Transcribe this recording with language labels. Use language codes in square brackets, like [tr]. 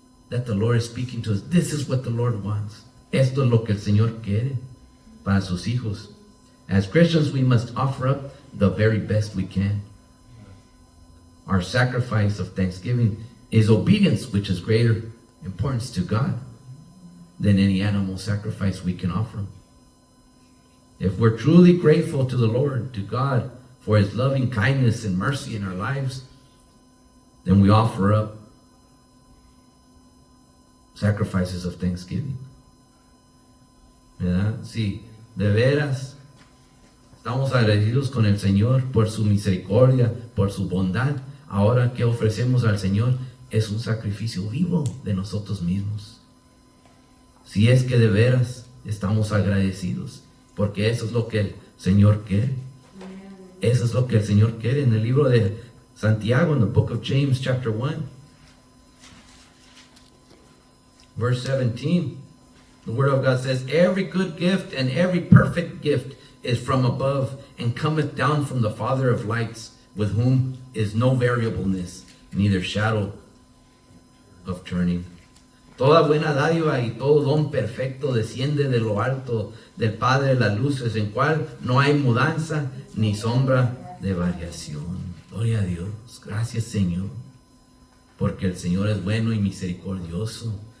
[en] That the Lord is speaking to us. This is what the Lord wants. [es] Esto es lo que el Señor quiere para sus hijos. [en] As Christians, we must offer up the very best we can. Our sacrifice of thanksgiving is obedience, which is greater importance to God than any animal sacrifice we can offer. If we're truly grateful to the Lord, to God, for His loving kindness and mercy in our lives, then we offer up sacrifices of thanksgiving. [es] ¿Verdad? Sí, de veras estamos agradecidos con el Señor por su misericordia, por su bondad. Ahora que ofrecemos al Señor es un sacrificio vivo de nosotros mismos. Si es que de veras estamos agradecidos, porque eso es lo que el Señor quiere. Eso es lo que el Señor quiere. En el libro de Santiago, [en] in the book of James, chapter 1, verse 17, the Word of God says, Every good gift and every perfect gift is from above, and cometh down from the Father of lights, with whom is no variableness, neither shadow of turning. [es] Toda buena dádiva y todo don perfecto desciende de lo alto del Padre de las luces, en cual no hay mudanza ni sombra de variación. Gloria a Dios. Gracias, Señor, porque el Señor es bueno y misericordioso.